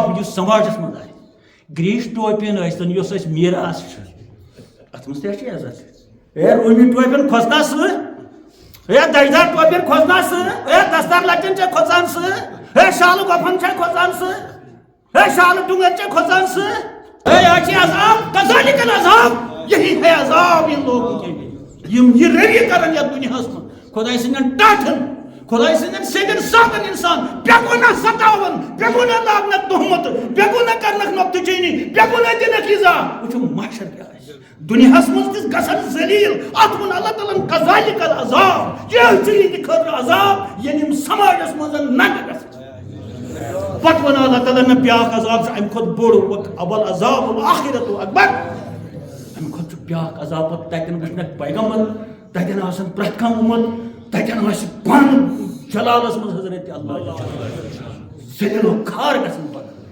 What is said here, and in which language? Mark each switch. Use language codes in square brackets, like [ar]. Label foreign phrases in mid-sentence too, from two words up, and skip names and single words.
[ks] یُس سماجس منٛز آسہِ گریٖس ٹوپین ٲسۍتن یۄس اَسہِ میٖراث چھُ اتھ منٛز تہِ چھِ عزت ہے روٗمی ٹوپین کھوژنا سۭتۍ ہے دَجدار ٹوپین کھوژنا سۭتۍ ہے دستار لچن چھےٚ کھوژان سۭتۍ ہے شالہٕ گۄپھن چھےٚ کھوژان سۭتۍ ہے شالہٕ ڈُنگر چھےٚ کھوژان سۭتۍ ہے یہِ چھِ عذاب [ar] کذالک العذاب [ur] یہی ہے عذاب ان لوگوں کے لیے [ks] یم یہ روی کرن یتھ دنیاہس منٛز خۄداے سٕنٛدٮ۪ن ٹاٹھن خۄداے سٕنٛدٮ۪ن سیٚدٮ۪ن سادن انسان بے گۄناہ ستاون بے گۄناہ لاگنکھ تہمت بے گۄناہ کرنکھ نۄقتہٕ چینی بے گۄناہ دِنکھ ایٖزا وٕچھو محشر کیٛاہ آسہِ دُنیاہس منٛز تہِ گژھن ذلیٖل اتھ ووٚن اللہ تعالیٰ ہن [ar] کذالک العذاب [ks] یہِ چھُ یِہنٛدِ خٲطرٕ عذاب ییٚلہِ یِم سماجس منٛز ننٛگہٕ گژھن پتہٕ ووٚن اللہ تعالیٰ ہن بیٛاکھ عذاب چھُ امہِ کھۄتہٕ بوٚڑ [ar] والعذاب الآخرۃ اکبر [ks] امہِ کھۄتہٕ چھُ بیٛاکھ عذاب پتہٕ تتٮ۪ن وٕچھنکھ پیغمبر تتٮ۪ن آسن پرٛٮ۪تھ کانٛہہ اُمت تتٮ۪ن آسہِ پانہٕ جلالس منٛز حضرت اللہ ذلیل و کھار گژھن پتہٕ